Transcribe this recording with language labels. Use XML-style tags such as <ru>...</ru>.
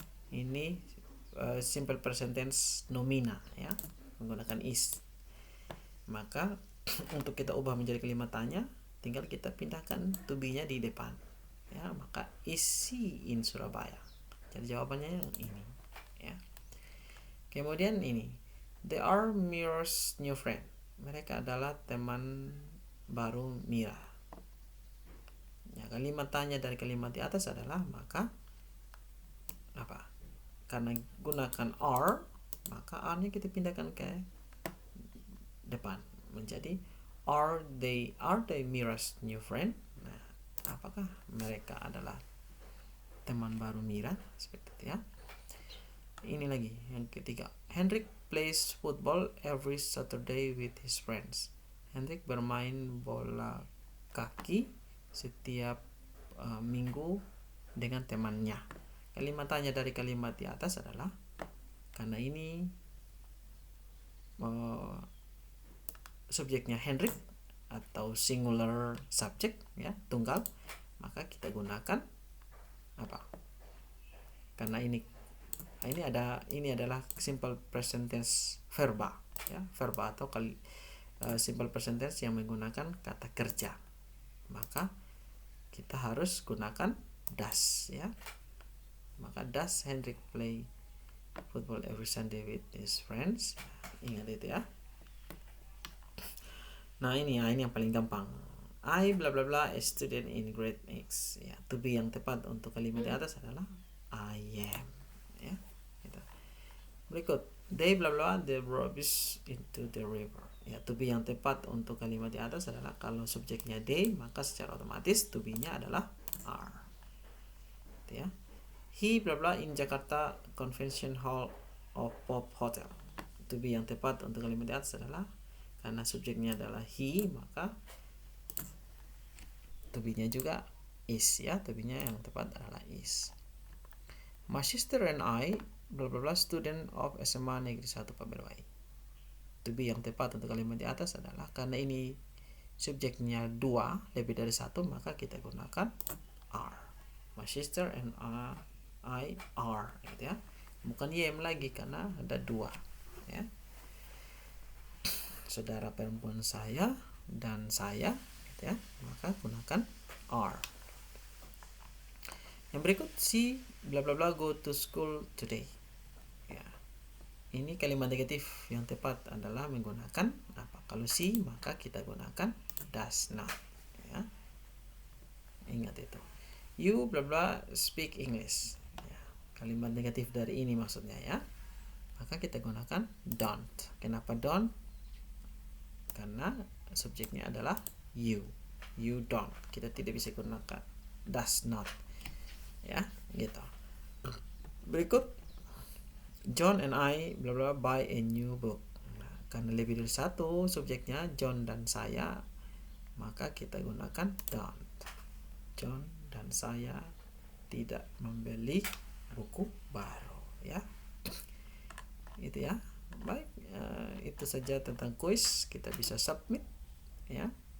<id>Ini simple present tense nomina, ya, menggunakan is. Maka untuk kita ubah menjadi kalimat tanya, tinggal kita pindahkan to be-nya di depan, ya. Maka</id> <en>is she in Surabaya.</en> <id>Jadi jawabannya yang ini, ya. Kemudian ini,</id> <en>they are Mira's new friend.</en> <id>Mereka adalah teman baru Mira. Ya, kalimat tanya dari kalimat di atas adalah, maka apa? Karena gunakan are, maka are-nya kita pindahkan ke depan menjadi</id> <en>are they Mira's new friend?</en> <id>Nah, apakah mereka adalah teman baru Mira? Seperti itu, ya. Ini lagi yang ketiga,</id> <en>Hendrik plays football every Saturday with his friends.</en> <id>Hendrik bermain bola kaki setiap minggu dengan temannya. Kalimat tanya dari kalimat di atas adalah, karena ini subjeknya Hendrik atau singular subject, ya, tunggal, maka kita gunakan apa? Karena ini adalah simple present tense verba, ya, verba atau simple present tense yang menggunakan kata kerja, maka kita harus gunakan does, ya. Maka</id> <en>does Hendrik play football every Sunday with his friends?</en> <id>Ingat itu, ya. Nah, ini yang paling gampang.</id> <en>I bla bla bla a student in grade X.</en> <id>Ya, to be yang tepat untuk kalimat di atas adalah</id> <en>I am,</en> <id>ya. Gitu.</id> <en>Berikut, they bla bla the rubbish into the river.</en> <id>Ya, to be yang tepat untuk kalimat di atas adalah, kalau subjeknya they, maka secara otomatis to be-nya adalah are. Gitu, ya.</id> <en>He bla bla in Jakarta Convention Hall of Pop Hotel.</en> <id>To be yang tepat untuk kalimat di atas adalah, karena subjeknya adalah he, maka to be-nya juga</id> <en>is</en> <id>ya, to be-nya yang tepat adalah is.</id> <en>My sister and I bla bla bla student of SMA Negeri 1 Pabelwai.</en> <id>To be yang tepat untuk kalimat di atas adalah karena ini subjeknya 2 lebih dari 1, maka kita gunakan are.</id> <en>My sister and I are</en> <id>gitu ya. Bukan am lagi karena ada 2 ya. Saudara perempuan saya dan saya gitu ya, maka gunakan are. Yang berikut,</id> <en>si bla bla bla go to school today.</en> <id>Ya. Ini kalimat negatif yang tepat adalah menggunakan apa? Kalau si maka kita gunakan</id> <en>does not.</en> <id>Ya. Ingat itu.</id> <en>You bla bla speak English.</en> <id>Ya. Kalimat negatif dari ini maksudnya ya. Maka kita gunakan don't. Kenapa don't? Karena subjeknya adalah you.</id> <en>You don't.</en> <id>Kita tidak bisa gunakan</id> <en>does not.</en> <id>Ya, gitu. Berikut,</id> <en>John and I bla bla buy a new book.</en> <id>Nah, karena lebih dari 1 subjeknya John dan saya, maka kita gunakan don't. John dan saya tidak membeli buku baru ya. Itu ya. Baik, itu saja tentang kuis. Kita bisa submit ya.</id>